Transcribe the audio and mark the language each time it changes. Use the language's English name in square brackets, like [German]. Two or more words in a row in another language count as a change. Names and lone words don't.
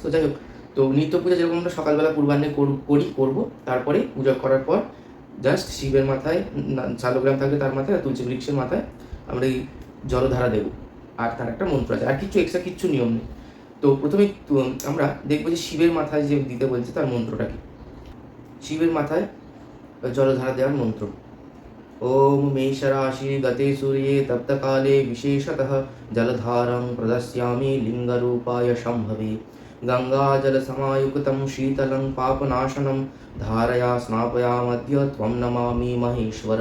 [Bangla] তো যাই হোক, তো নিত্য পূজা যেরকম আমরা সকালবেলা পূর্বাহ্নে করবো, তারপরে পূজা করার পর জাস্ট শিবের মাথায়, শালগ্রাম থাকলে তার মাথায়, আর তুলসী বৃক্ষের মাথায় আমরা এই জলধারা দেবো। আর তার একটা মন্ত্র আছে, আর কিছু এক্সট্রা কিচ্ছু নিয়ম নেই। তো প্রথমে আমরা দেখবো যে শিবের মাথায় যে দিতে বলছে তার মন্ত্রটা কি। শিবের মাথায় জলধারা দেওয়ার মন্ত্র: [Sanskrit] ओम मेषराशि गते सूर्ये तप्तकाले विशेषतः जलधारं प्रदास्यामि लिङ्गरूपाय शम्भवे। गङ्गाजलसमायुक्तं शीतलं पापनाशनं धारया स्नापयामद्य त्वं नमामि महेश्वर।